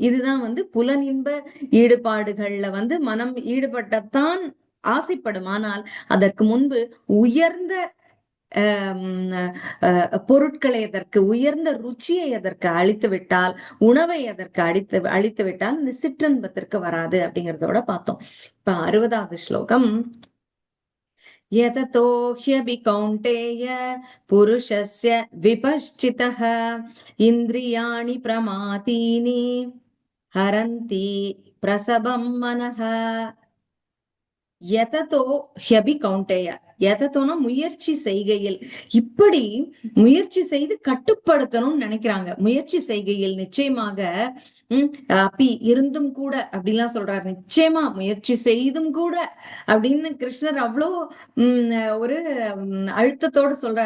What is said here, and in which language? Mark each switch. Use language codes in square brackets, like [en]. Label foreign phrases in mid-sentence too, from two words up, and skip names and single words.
[ta] இதுதான் வந்து புலனின்ப ஈடுபாடுகள்ல வந்து மனம் ஈடுபட்டத்தான் ஆசைப்படும். ஆனால் அதற்கு முன்பு உயர்ந்த பொருட்களை அதற்கு, உயர்ந்த ருச்சியை அதற்கு அளித்து விட்டால், உணவை அதற்கு அளித்து விட்டால் இந்த சிற்றின்பத்திற்கு வராது அப்படிங்கிறதோட பார்த்தோம். இப்ப 60வது ஸ்லோகம். [sa] यततो ह्यपि कौन्तेय पुरुषस्य विपश्चितः इन्द्रियाणि प्रमातीनि हरन्ति प्रसभं मनः. यततो ह्यपि कौन्तेय, [ta] எதத்தோனா முயற்சி செய்கையில், இப்படி முயற்சி செய்து கட்டுப்படுத்தணும்னு நினைக்கிறாங்க. முயற்சி செய்கையில் நிச்சயமாக அப்படி இருந்தும் கூட அப்படிலாம் சொல்றாரு. நிச்சயமா முயற்சி செய்தும் கூட அப்படின்னு கிருஷ்ணர் அவ்வளோ ஒரு அழுத்தத்தோடு சொல்றார்.